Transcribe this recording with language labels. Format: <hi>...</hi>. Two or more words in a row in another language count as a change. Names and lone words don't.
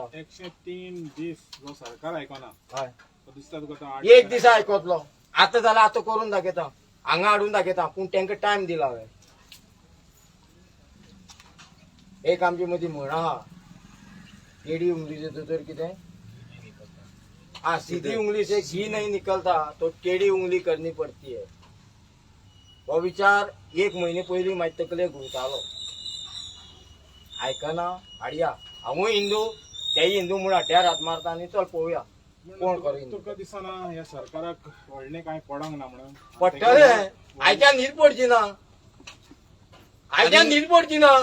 <kok>103 दीस जो सरकार आयकना हय दिसता तुका एक दिसा आयकतलो आतां जाल्यार आतां करून दाखयता हांगा हाडून दाखयता पूण तांकां टायम दिला हांवें एक आमचे मदीं म्हण आहा</kok> <hi>टेडी उंगली</hi> <kok>तर कितें</kok> <hi>सीधी उंगली से घी नहीं निकलता तो टेढ़ी उंगली करनी पड़ती है</hi> <kok>हो विचार 1 महिने पयलीं म्हाजे तकलेक घुंवतालो आयकना हाडया हांवूय हिंदू तेय हिंदू म्हूण हाड्यार हात मारता आनी चल पळोवया कोण करीन तुका दिसना ह्या सरकाराक व्हडलें कांय पडोंक ना म्हणून पडटलें आयच्यान न्हीद पडची ना आयच्यान न्हीद पडची ना</kok>